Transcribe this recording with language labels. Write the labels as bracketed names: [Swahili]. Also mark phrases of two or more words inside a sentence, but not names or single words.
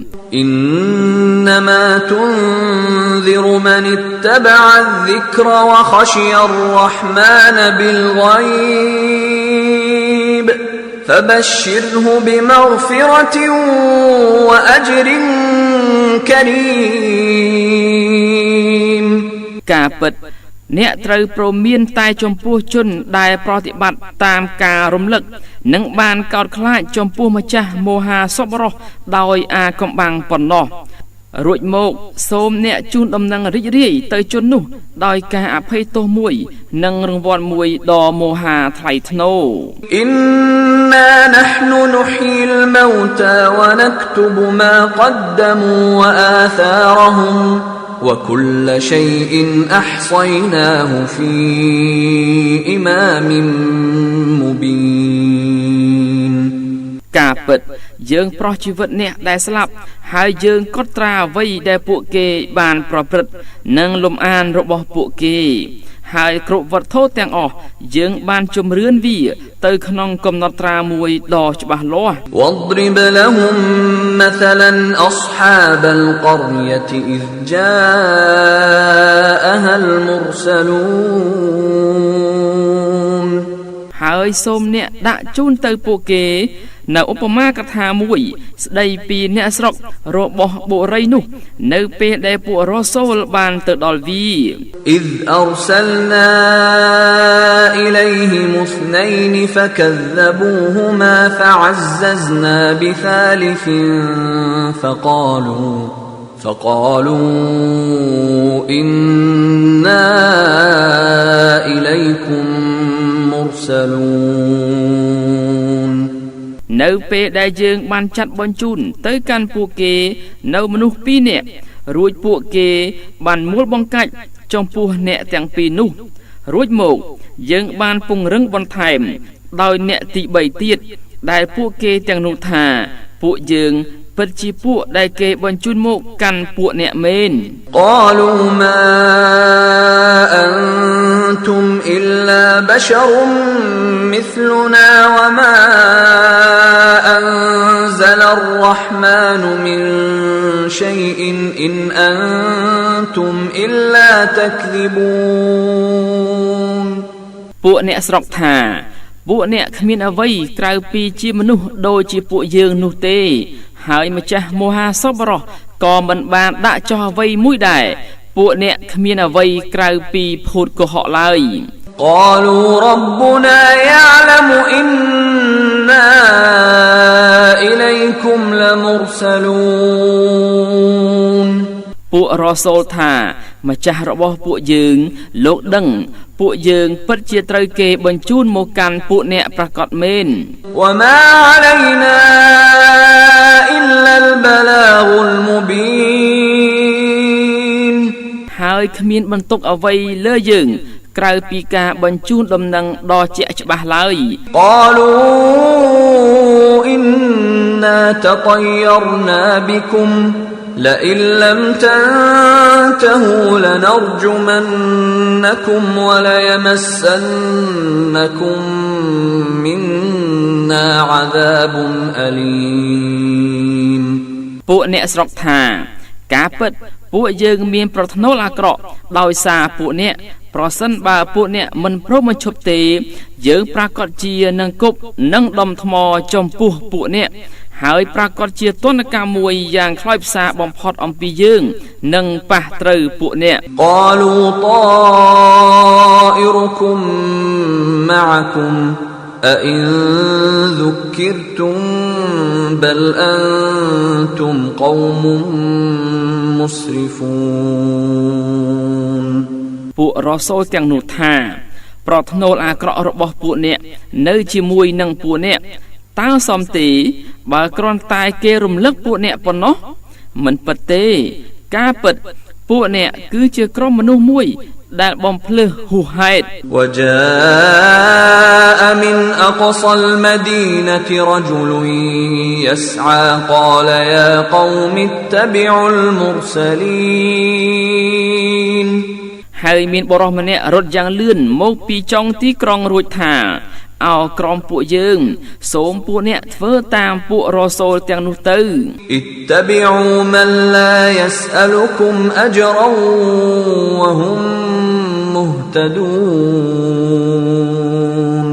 [Arabic] إنما تنذر من اتبع الذكر وخشي الرحمن بالغيب فبشره بمغفرة وأجر كريم [Khmer] ការពិតអ្នកត្រូវព្រមានតែចំពោះ ជនដែលប្រតិបត្តិតាមការរំលឹកនិងបានកោតខ្លាចចំពោះម្ចាស់ម ហាសប្បុរសដោយអាកំបាំងប៉ុណ្ណោះរួចមកសូមអ្នកជូនដំណឹងរីករាយទៅជននោះដោយការអភ័យទោសមួយនិងរង្វាន់មួយដ៏មហាថ្លៃថ្នូរ [Arabic] إنا نحن نحيي الموتى ونكتب ما قدموا وآثارهم وكل شيء أحصيناه في إمام [Khmer] مبين ការពិតយើងប្រោះជីវិតអ្នកដែលស្លាប់ហើយយើងកត់ត្រាអ្វីដែលពួកគេបានប្រព្រឹត្តនិងលំអានរបស់ពួកគេហើយគ្រប់វត្ថុទាំងអស់យើងបានជំរឿនវាទៅក្នុងកំណត់ត្រាមួយដ៏ច្បាស់លាស់ [Arabic] واضرب لهم مثلا أصحاب القرية إذ جاءها المرسلون [Khmer] ហើយសូមអ្នកដាក់ជូនទៅពួកគេ នៅឧបមាកថាមួយស្ដីពីអ្នកស្រុករបស់បុរីនោះនៅពេលដែលពួករ៉ូសូលបានទៅដល់វា [Arabic] إذ أرسلنا إليهم اثنين فكذبوهما فعززنا بثالث فقالوا إنا إليكم المرسلون [Khmer] នៅពេលដែលយើងបានចាត់បញ្ជូនទៅកាន់ពួកគេនៅមនុស្ស2នាក់រួចពួកគេបានមូលបង្កាច់ចំពោះអ្នកទាំងពីរនោះរួចមកយើងបានពង្រឹងបន្ថែមដោយអ្នកទី3ទៀតដែលពួកគេទាំងនោះថាពួកយើងពិតជាពួកដែលគេបញ្ជូនមកកាន់ពួកអ្នកមែន [Arabic] قالوا ما أنتم إلا بشر مثلنا وما أنزل الرحمن من شيء إن أنتم إلا تكذبون [Khmer] ពួកអ្នកស្រុកថាពួកអ្នកគ្មានអ្វីក្រៅពីជាមនុស្សដូចជាពួកយើងនោះទេហើយម្ចាស់មហាសប្បុរសក៏មិនបានដាក់ចោះអ្វីមួយដែរពួកអ្នកគ្មានអ្វីក្រៅពីភូតកុហកឡើយ [Arabic] قالوا ربنا يعلم إنا إليكم لمرسلون [Khmer] ពួករ៉ូសូលថាម្ចាស់របស់ពួកយើងលោកដឹងពួកយើងពិតជាត្រូវគេបញ្ជូនមកកាន់ពួកអ្នកប្រកាសមែន [Arabic] وما علينا إلا البلاغ المبين [Khmer] ហើយគ្មានបន្ទុកអ្វីលើយើងក្រៅពីការបញ្ជូនដំណឹងដ៏ជាក់ច្បាស់ឡើយ [Arabic] قالوا إنا تطيرنا بكم لئن لم تنتهوا لنرجمنكم وليمسنكم منا عذاب أليم [Khmer] ពួកអ្នកស្រុកថាការពិតពួកយើងមានប្រថ្នូលអាក្រក់ដោយសារពួកអ្នកប្រសិនបើពួកអ្នកមិនព្រមបញ្ឈប់ទេយើងប្រកាសជានឹងគប់នឹងដុំថ្មចំពោះពួកអ្នកហើយប្រកាសជាទណ្ឌកម្មមួយយ៉ាងខ្លោចផ្សាបំផុតអំពីយើងនឹងប៉ះត្រូវពួកអ្នក [Arabic] قالوا طائركم معكم أئن ذكرتم بل أنتم قوم مسرفون [Khmer] ពួករ៉ូសូលទាំងនោះថាប្រថ្នូលអាក្រក់របស់ពួកអ្នកនៅជាមួយនឹងពួកអ្នកតើសមទេបើគ្រាន់តែគេរំលឹកពួកអ្នកប៉ុណ្ណោះមិនពិតទេការពិតពួកអ្នកគឺជាក្រុមមនុស្សមួយដែលបំភ្លឺហួសហេតុ [Arabic] وجاء من أقصى المدينة رجل يسعى قال يا قوم اتبعوا المرسلين [Khmer] ហើយមានបរិសម្នាក់រត់យ៉ាងលឿនមកពីចុងទីក្រុងរួចថាអោក្រុមពួកយើងសូមពួកអ្នកធ្វើតាមពួករ៉ូសូលទាំងនោះទៅ [Arabic] اتبعوا من لا يسألكم أجرا وهم مهتدون